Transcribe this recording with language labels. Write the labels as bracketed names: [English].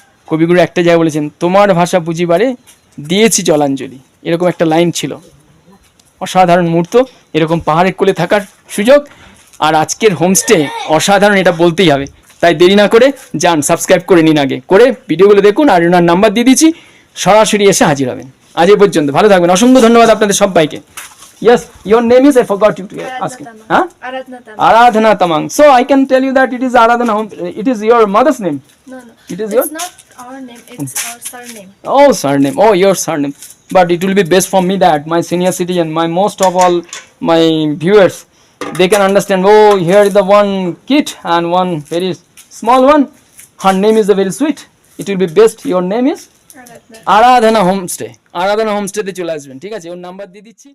[Bangla] কবিগুরু একটা জায়গায় বলেছেন, তোমার ভাষা বুঝিবারে দিয়েছি জলাঞ্জলি, এরকম একটা লাইন ছিল। অসাধারণ মুহূর্ত, এরকম পাহাড়ের কোলে থাকার সুযোগ। আর আজকের হোমস্টে অসাধারণ, এটা বলতেই হবে। তাই দেরি না করে যান, সাবস্ক্রাইব করে নিন, আগে করে ভিডিওগুলো দেখুন, আর ওনার নাম্বার দিয়ে দিচ্ছি, সরাসরি এসে হাজির হবেন। আজ এই পর্যন্ত, ভালো থাকবেন। অসংখ্য ধন্যবাদ আপনাদের সবাইকে। [English] Yes, your name is, I forgot you to ask it. Huh? Aradhana Tamang. So I can tell you that it is Aradhana. It is your mother's name. No. It is your. It's not our name. It's our surname. Oh, surname. Oh, your surname. But it will be best for me that my senior citizen, my most of all my viewers, they can understand. Oh, here is the one kid and one very small one. Her name is very sweet. It will be best. Your name is Aradhana Homestay. [Bangla] Aradhana Homestay তে চলে আসবেন, ঠিক আছে? ওর number দিয়ে দিচ্ছি।